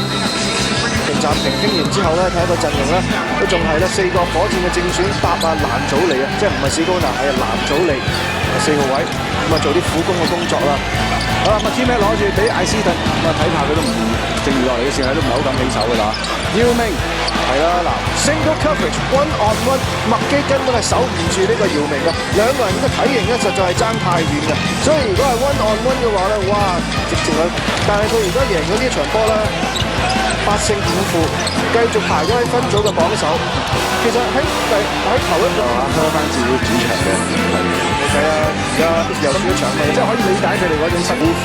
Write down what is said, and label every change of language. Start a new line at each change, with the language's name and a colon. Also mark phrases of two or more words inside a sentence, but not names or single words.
Cantonese: 暫停傾完之後咧，睇一個陣容咧，都仲係咧4個火箭嘅正選搭啊蘭祖利啊，即係唔係史高拿，係蘭祖利4號位，咁啊做啲苦工嘅工作啦。好啦，麥基咩攞住俾艾斯頓，咁啊睇怕佢都唔剩餘落嚟嘅時候都唔係好敢起手㗎啦。姚明係啦，嗱
English: single coverage one on one，
Cantonese: 麥基根本係守唔住呢個姚明嘅，兩個人嘅體型咧實在係爭太遠嘅，所以如果係
English: one on one
Cantonese: 嘅話咧，哇，直情係，但係佢而家贏咗呢一場波咧。8勝5負，繼續排咗喺分組嘅榜首。其實喺頭一個開翻自己主場嘅，你睇下而家又輸咗場氣，即係可以理解佢哋嗰種辛苦。